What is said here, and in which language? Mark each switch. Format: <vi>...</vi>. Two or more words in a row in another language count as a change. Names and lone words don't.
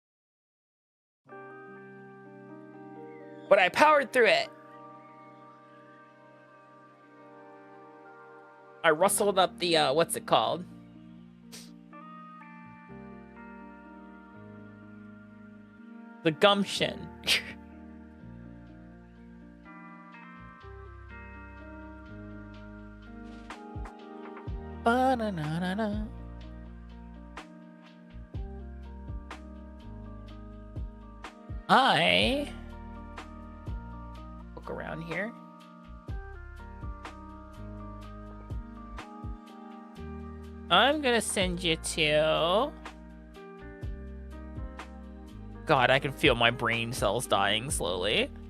<en>But I powered through it. I rustled up the, what's it called? The gumption. Ba-na-na-na-na. I look around here. I'm gonna send you to God, I can feel my brain cells dying slowly.</en>